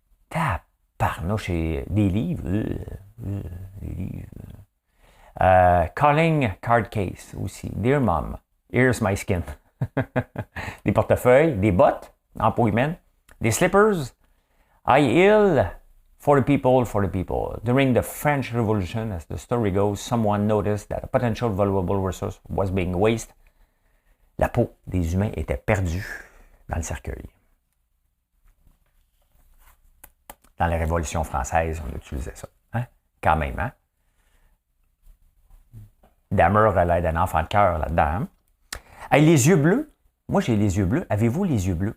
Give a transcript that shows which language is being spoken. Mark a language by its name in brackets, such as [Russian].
[French] Tabarnouche, et des livres. Des livres. [English] Calling card case aussi. Dear Mom, here's my skin. [French] Des portefeuilles, des bottes en peau humaine, des slippers. [English] I heal for the people, for the people. During the French Revolution, as the story goes, someone noticed that a potential valuable resource was being wasted. [French] La peau des humains était perdue dans le cercueil. Dans la Révolution française, on utilisait ça. Hein? Quand même, hein? Damer a l'air d'un enfant de cœur là-dedans. Hein? Hey, les yeux bleus. Moi, j'ai les yeux bleus. Avez-vous les yeux bleus?